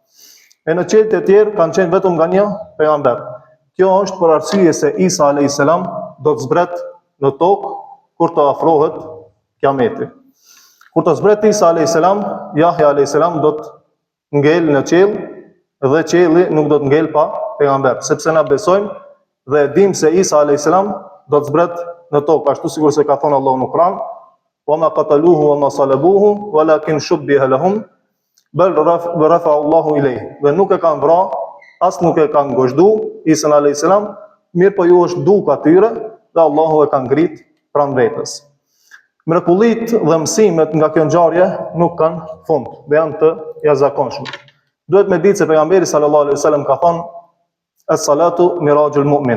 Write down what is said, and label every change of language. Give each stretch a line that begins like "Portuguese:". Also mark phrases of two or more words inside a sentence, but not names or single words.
Albanian: E në qiellit e tjerë kanë qenë vetëm nga një pejgamber. Kjo është për arsye se Isa
Arabic: عليه السلام
Albanian: do të zbret në tokë kur të afrohet kiameti. Kur të zbret Isa
Arabic: عليه السلام,
Albanian: Yahya
Arabic: عليه السلام
Albanian: do të ngel në qiell dhe qielli nuk do të ngel pa pejgamber, sepse na besojmë dhe e dim se Isa
Arabic: عليه السلام
Albanian: do të zbret në tokë, ashtu sikur se ka thënë Allahu në Kur'an,
Arabic: وما قتلوه وما صلبوه ولكن شبه لهم بل رفعه الله إليه.
Albanian: Dhe nuk e kanë vrarë, as nuk e kanë ngojdu Isa
Arabic: عليه السلام,
Albanian: mirë po ju është duk atyre dhe Allahu e ka ngrit pranë vetes. Mrekullitë dhe mësimet nga kjo ngjarje nuk kanë fund, dhe janë të jashtëzakonshme. Duhet me ditë se pejgamberi
Arabic: صلى الله عليه وسلم
Albanian: ka thënë
Arabic: الصلاة معراج المؤمن.